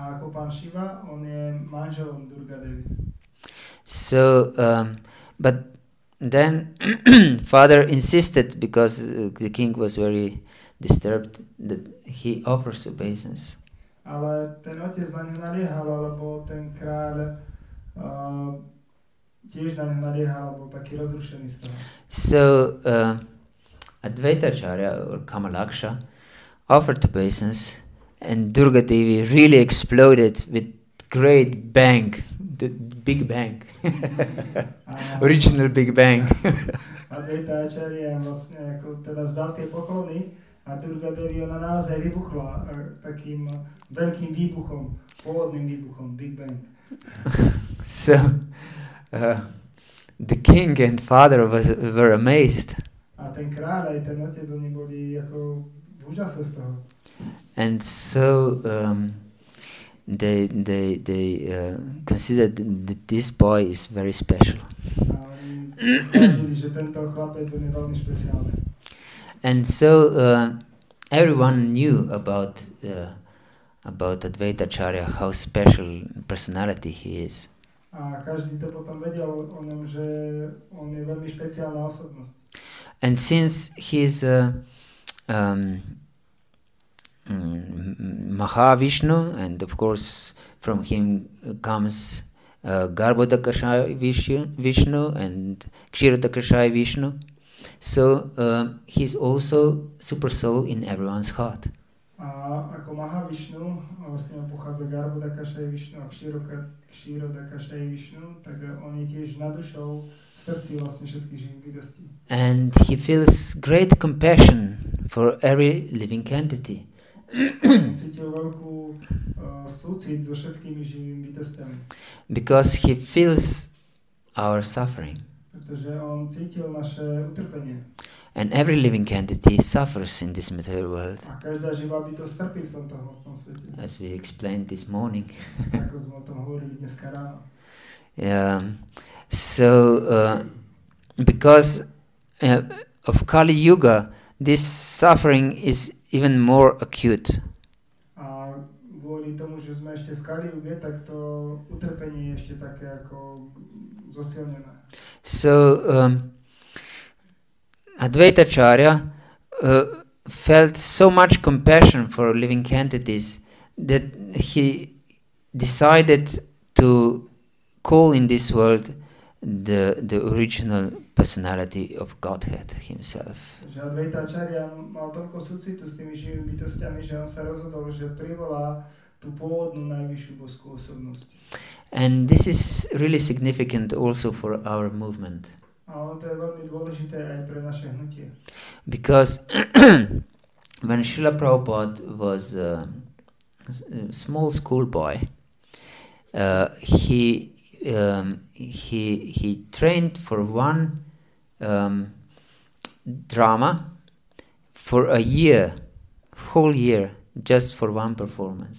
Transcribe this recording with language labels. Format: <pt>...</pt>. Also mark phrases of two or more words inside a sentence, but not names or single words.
<en>So, but then father insisted, because the king was very disturbed, that he offers obeisance.</en> <sk>Ale ten otec na ňu naliehal, alebo ten kráľ tiež na ňu naliehal, bol taký rozrušený z toho.</sk> <en>So Advaita Acarya or Kamalaksha offered obeisance, and Durga Devi really exploded with great bang, the big bang, original big bang.</en> <sk>Advaita Acarya vlastne ako teda zdal tie poklony a Durga Devi ona naozaj vybuchla takým veľkým výbuchom, pôvodným výbuchom,</sk> <en>big bang. So the king and father were amazed.</en> <sk>A ten kráľ aj ten otec, oni boli ako v úžase z toho.</sk> <en>And so they considered that this boy is very special.</en> <sk>A oni zvážili, že tento chlapec je veľmi špeciálny.</sk> <en>And so everyone knew about Advaita Acarya, how special personality he is.</en> <sk>A každý to potom vedel o ňom, že on je veľmi špeciálna osobnosť.</sk> <en>And since he's Mahavishnu, and of course from him comes Garbhodakashaya Vishnu and Kshirodakashaya Vishnu, so he's also super soul in everyone's heart.</en> <sk>A ako Mahavishnu, vlastne pochádza Garbhodakashaya Vishnu a Kshirodakashaya Vishnu, tak on je tiež na dušou v srdci vlastne všetkých živých bytostí.</sk> <en>And he feels great compassion for every living entity.</en> <sk>Cítil veľkú súcit so všetkými živými bytostiami.</sk> <en>Because he feels our suffering.</en> <sk>Pretože on cítil naše utrpenie.</sk> <en>And every living entity suffers in this material world.</en> <sk>A každá živá bytosť trpí v tomto hmotnom svete.</sk> <en>As we explained this morning.</en> <sk>Ako sme o tom hovorili dneska ráno.</sk> <en>So because of Kali Yuga, this suffering is even more acute.</en> <sk>A kvôli tomu, že sme ešte v Kali Yuge, tak to utrpenie je ešte také ako zosilnené.</sk> <en>So Advaita Acarya felt so much compassion for living entities that he decided to call in this world the original personality of Godhead himself.</en> <sk>Advaita Acarya mal toľko súcitu s tými živými bytostiami, že on sa rozhodol, že privolá tú pôvodnú najvyššiu božskú osobnosť.</sk> <en>And this is really significant also for our movement.</en> <sk>A ono to je veľmi dôležité aj pre naše hnutie.</sk> <en>Because when Srila Prabhupada was a small schoolboy, he trained for one drama for a year, whole year, just for one performance.</en>